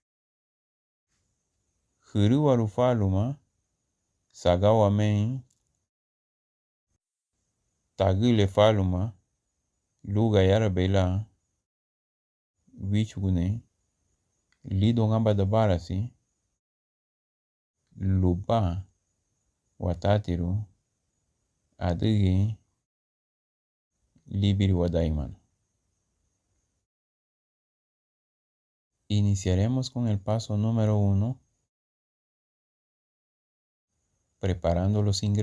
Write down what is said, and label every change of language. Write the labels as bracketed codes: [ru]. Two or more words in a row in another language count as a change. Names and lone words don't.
[cab] Huruwaru faluma, sagawa men, tagile faluma, luga yara bela, wichugune, lido ngamba da barasi, lupa, watatiru, adugi, libiri wadaiman. [es] Iniciaremos con el paso número 1, preparando los ingredientes.